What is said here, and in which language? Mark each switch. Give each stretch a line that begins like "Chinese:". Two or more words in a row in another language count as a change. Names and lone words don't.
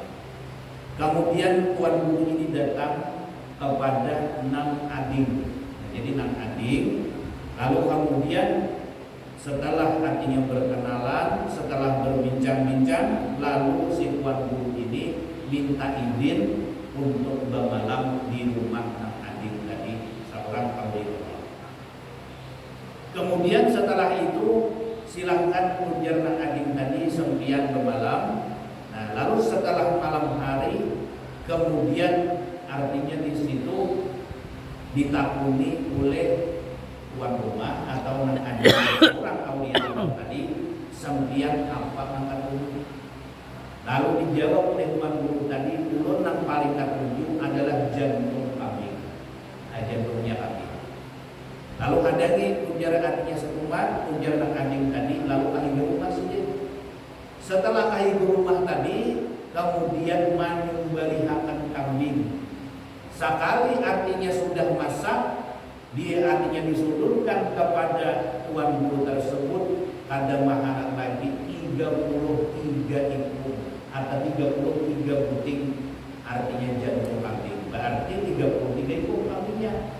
Indonesian: Kemudian tuan guru ini datang kepada Nang Ading. Jadi Nang Ading, lalu kemudian Setelah artinya berkenalan, setelah berbincang-bincang, lalu si tuan guru ini minta izin untuk bermalam di rumah Nang Ading tadi, seorang awliya. Kemudian setelah itu silahkan ujar Nang Ading tadi sempian bermalam. Nah, lalu setelah malam hari, kemudian artinya di situ ditakuni oleh tuan rumah atau Nang Ading seorang awliya tadi, sempian apa angkat dulu. Lalu dijawab oleh tuan guru tadi, ulun yang paling ketujuh adalah jantung kambing, jantungnya kambing. Lalu ada nih ujar artinya setumat, ujar Nang Ading tadi, lalu ahli rumah saja. Setelah ahli rumah tadi, kemudian menyembelihakan kambing. Sekali artinya sudah masak, dia artinya disodorkan kepada tuan guru tersebut, ada maharat lagi 33 ekor atau 33 buting artinya jantung kambing, berarti 33 ekor kambingnya.